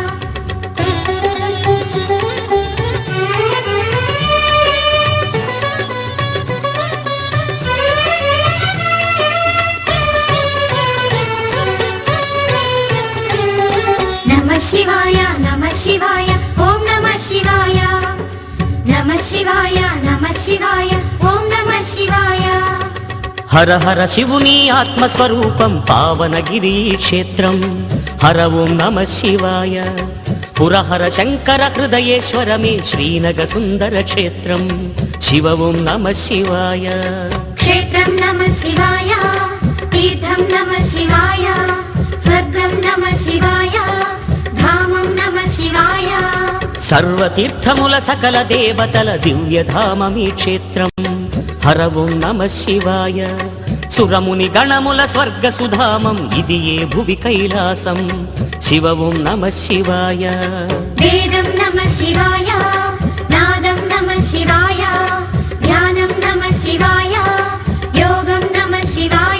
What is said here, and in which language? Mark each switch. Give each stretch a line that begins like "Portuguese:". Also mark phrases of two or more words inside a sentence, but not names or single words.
Sanskrit: नमः शिवाय नमः शिवाय ॐ नमः शिवाय नमः शिवाय नमः शिवाय ॐ नमः शिवाय
Telugu: హర హర శివుని ఆత్మస్వరూపం పావనగిరి క్షేత్రం
Sanskrit: హర ఓం నమ శివాయ
Telugu: పురహర శంకర హృదయేశ్వరమే శ్రీనగ సుందర క్షేత్రం
Sanskrit: శివ ఓం నమ శివాయ क्षेत्रं नमः शिवाय तीर्थं नमः शिवाय स्वर्गं नमः शिवाय धामं नमः शिवाय
Telugu: సర్వతీర్థముల సకల దేవతల దివ్యధామమీ క్షేత్రం
Sanskrit: హర ఓం నమ శివాయ
Telugu: సురముని గణముల స్వర్గ సుధామం ఇది ఏ భువి కైలాసం
Sanskrit: శివ ఓం నమ శివాయ वेदं नमः शिवाय नादं नमः शिवाय ध्यानं नमः शिवाय योगं नमः शिवाय